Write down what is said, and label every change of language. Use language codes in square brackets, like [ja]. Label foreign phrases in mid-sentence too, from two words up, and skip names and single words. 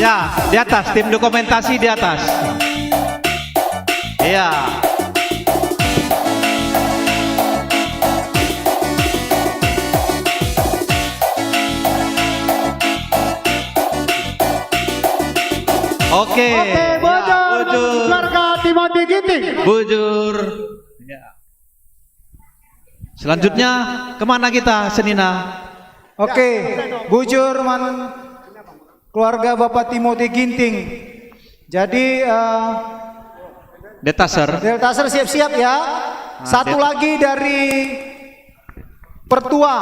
[id] Ya, di atas, tim dokumentasi di atas. Iya. Oke. Bujur. Keluarga Timoti Ginting. Bujur. Selanjutnya kemana kita, Senina? Oke, bujur keluarga Bapak Timoti Ginting. Jadi Detaser siap-siap ya. Satu lagi dari Pertua.